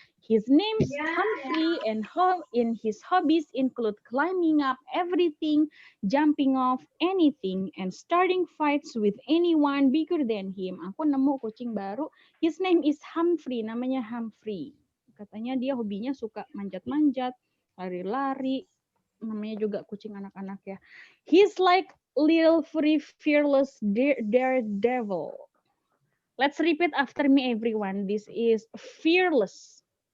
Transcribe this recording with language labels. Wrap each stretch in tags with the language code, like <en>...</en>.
<en>His name is Humphrey, and his hobbies include climbing up everything, jumping off anything, and starting fights with anyone bigger than him.</en> <id>Aku nemu kucing baru.</id> <en>His name is Humphrey,</en> <id>namanya Humphrey. Katanya dia hobinya suka manjat-manjat, lari-lari. Namanya juga kucing anak-anak ya.</id> <en>He's like little free fearless daredevil. Let's repeat after me, everyone. This is fearless.</en>